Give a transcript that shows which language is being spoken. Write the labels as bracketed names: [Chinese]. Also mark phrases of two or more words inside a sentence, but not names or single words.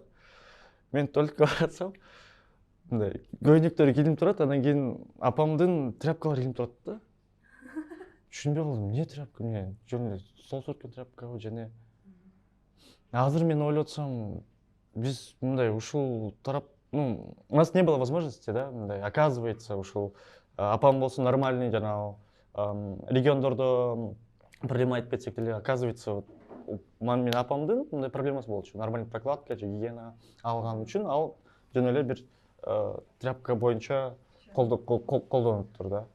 [Kyrgyz] Мен только барсам мындай көйнөктөрү килинип турат, анан кийин апамдын тряпкалары килинип турат да. Түшүнбөй калдым, эмне тряпка, эмне жөн эле стол сүрткөн тряпкабы же эмне. Азыр мен ойлоп атсам, биз мындай ушул тарап, [Russian] ну, у нас не было возможности, [Kyrgyz] да, мындай, оказывается, ушул апам болсо нормальный жанагы региондордо проблема айтып кетсек деле, оказывается, менин апамдын мындай проблемасы болчу. Нормальный прокладка же гигиена алган үчүн ал жөн эле бир тряпка боюнча колдонуптур да.